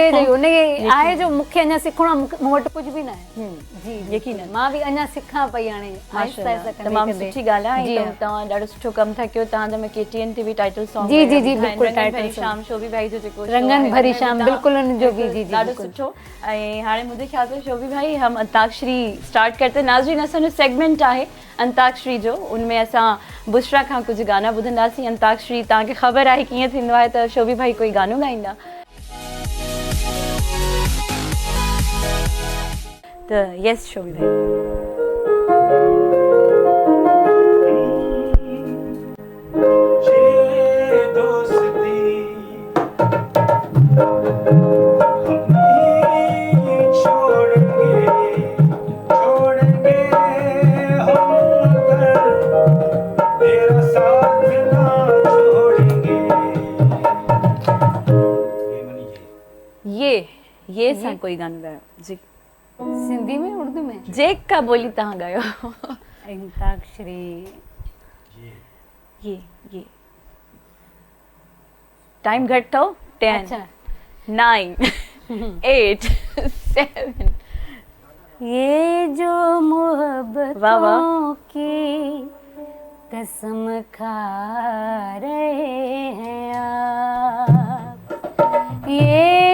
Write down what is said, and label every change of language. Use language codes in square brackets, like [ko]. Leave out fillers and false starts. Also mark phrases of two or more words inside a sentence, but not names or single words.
[sd] उते जो हुनखे आहे जो मूंखे अञा सिखणो आहे मूं वटि कुझु बि न आहे जी यकीनन। मां बि अञा सिखां पई हाणे आहिस्ता आहिस्ता कंदे तमामु कंदे। सुठी ॻाल्हि आहे जी ऐं हा। तव्हां ॾाढो सुठो कमु था कयो तव्हांजा मैं KTN ते बि टाइटल सॉन्ग जी, जी, जी, बिल्कुलु रंगन title भरी song। शाम शोभी भाई जो जेको show रंगन आहे, भरी हुन में शाम, तव्हां बिल्कुलु उनजो बि, जी, जी, ॾाढो बिल्कुलु। सुठो। ऐं हाणे मुंहिंजे ख्याल से शोभी भाई [hi] हम अंताक्षरी स्टार्ट करते [sd] नाज़रीन असांजो सेगमेंट आहे अंताक्षरी जो उनमें असां बुशरा खां कुझु गाना ॿुधंदासीं। अंताक्षरी तव्हांखे ख़बर आहे कीअं थींदो आहे त शोभी भाई कोई गानो ॻाईंदा त यस शोभी भाई [hi] ये दोस्ती हम नहीं छोड़ेंगे हम मगर तेरा साथ ना छोड़ेंगे। [sd] ये सां कोई गानो ॻायो जी सिंधी में उर्दू में जेक का बोली तव्हां ॻायो अंताक्षरी ये टाइम घटि अथव 10 अच्छा 9 8 7 ये जो वाह, [hi] मोहब्बतों [sd] वाह। [hi] की कसम खा रहे हैं आप ये